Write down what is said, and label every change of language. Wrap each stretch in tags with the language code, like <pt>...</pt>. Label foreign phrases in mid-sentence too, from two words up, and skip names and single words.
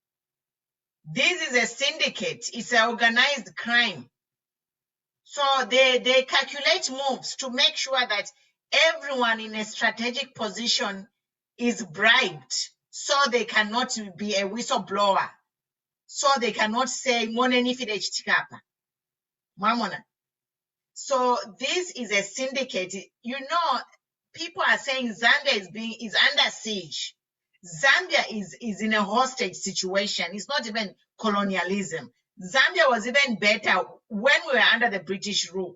<en>This is a syndicate. It's an organized crime. So they calculate moves to make sure that everyone in a strategic position is bribed, so they cannot be a whistleblower, so they cannot say</en> <bem>moneni fide chitikapa.</bem> <en>Mamona. So this is a syndicate. You know, people are saying Zambia is under siege. Zambia is in a hostage situation. It's not even colonialism. Zambia was even better when we were under the British rule.</en>